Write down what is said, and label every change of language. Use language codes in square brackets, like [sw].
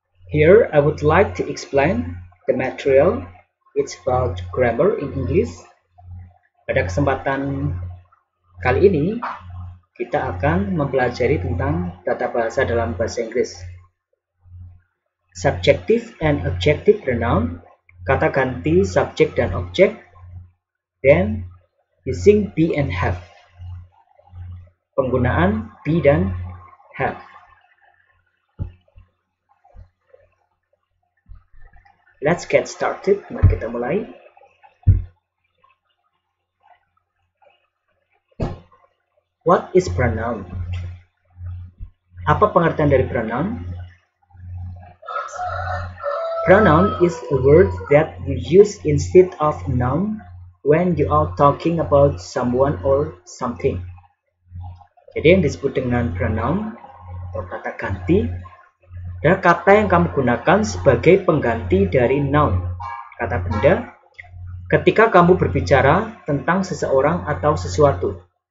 [en] Here I would like to explain the material. It's about grammar in English. [id] Pada kesempatan kali ini, kita akan mempelajari tentang tata bahasa dalam bahasa Inggris. [en] Subjective and objective pronoun, [id] kata ganti subjek dan objek, [en] then using be and have. [id] Penggunaan be dan have. [en] Let's get started. [id] Mari kita mulai. [en] What is pronoun? [id] Apa pengertian dari pronoun? [en] Pronoun is a word that you use instead of noun when you are talking about someone or something. [id] Jadi yang disebut dengan pronoun atau kata ganti adalah kata yang kamu gunakan sebagai pengganti dari noun, kata benda, ketika kamu berbicara tentang seseorang atau sesuatu.